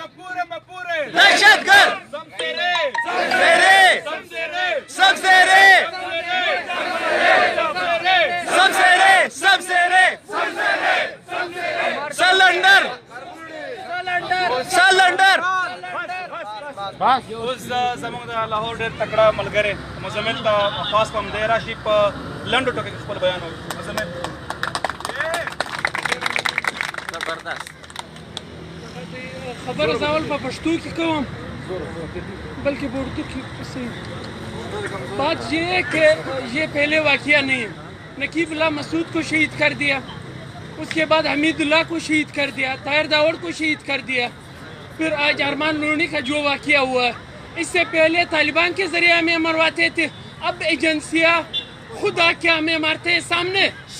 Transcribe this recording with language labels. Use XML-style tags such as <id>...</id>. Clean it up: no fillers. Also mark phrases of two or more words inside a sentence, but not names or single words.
<ur>پورے میں پورے दहशतगर्द, سمجھے رے سمجھے رے, سمجھے رے سمجھے رے، سمجھے رے، سمجھے رے، سلینڈر، سلینڈر.</ur> <ps>اوس زموږ د لاهور ډېر تکړه ملګری مزمل ته خاص پام دی راشي په لنډو ټکو کې خپل بیان وکړي. مزمل زبردست. خبر زاول په پښتو کې کوم بلکہ په اردو کې</ps> <ur>صحیح بات یہ ہے کہ یہ پہلے واقعہ نہیں ہے. نقیب اللہ مسعود کو شہید کر دیا, اس کے بعد حمید اللہ کو شہید کر دیا, طاہر داوڑ کو شہید کر دیا, پھر آج ارمان لونی کا جو واقعہ ہوا ہے. اس سے پہلے طالبان کے ذریعے ہمیں مرواتے تھے, اب ایجنسیاں خود آ کے ہمیں مارتے ہیں سامنے.</ur>